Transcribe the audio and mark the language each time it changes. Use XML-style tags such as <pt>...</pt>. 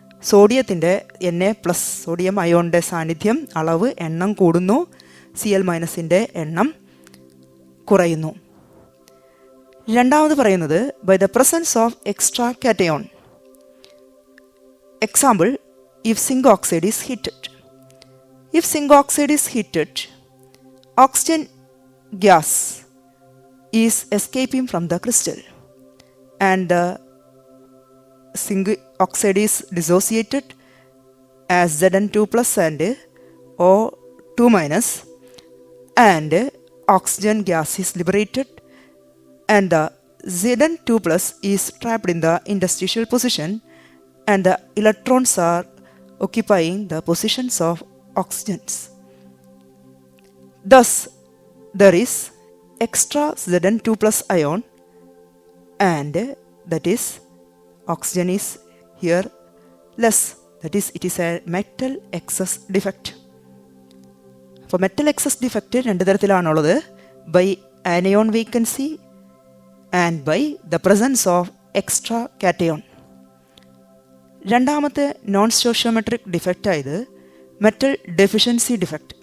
<ml>സോഡിയത്തിൻ്റെ Na+ sodium അയോണിൻ്റെ സാന്നിധ്യം, അളവ്, എണ്ണം കൂടുന്നു.</ml> <en>Cl-</en> <ml>എണ്ണം കുറയുന്നു. രണ്ടാമത് പറയുന്നത്</ml> <en>By the presence of extra cation. Example, if zinc oxide is heated. If zinc oxide is heated, oxygen gas is escaping from the crystal and the zinc oxide is dissociated as Zn2+ and O2- and oxygen gas is liberated and the Zn2+ is trapped in the interstitial position and the electrons are occupying the positions of oxygens. Thus, there is extra Zn2+ ion and that is oxygen is here less. That is, it is a metal excess defect. അപ്പോൾ metal excess defect</en> <ml>രണ്ട് തരത്തിലാണുള്ളത്,</ml> <en>By anion vacancy and by the presence of extra cation.</en> <ml>രണ്ടാമത്തെ non stoichiometric defect ആയത് metal deficiency defect.</ml>